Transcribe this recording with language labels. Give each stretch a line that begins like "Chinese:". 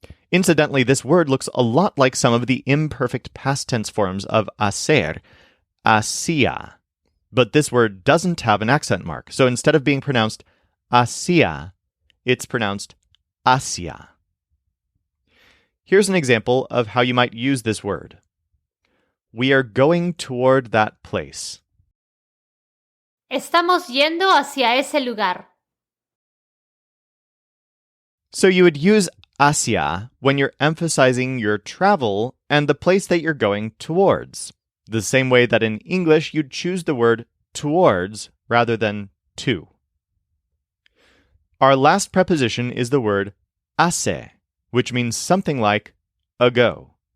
English: Incidentally, this word looks a lot like some of the imperfect past tense forms of hacer, hacía, but this word doesn't have an accent mark, so instead of being pronounced hacía, it's pronounced hacia. Here's an example of how you might use this word. We are going toward that place.
Spanish: Estamos yendo hacia ese lugar.
English: So you would use hacia when you're emphasizing your travel and the place that you're going towards, the same way that in English you'd choose the word towards rather than to. Our last preposition is the word hace, which means something like ago.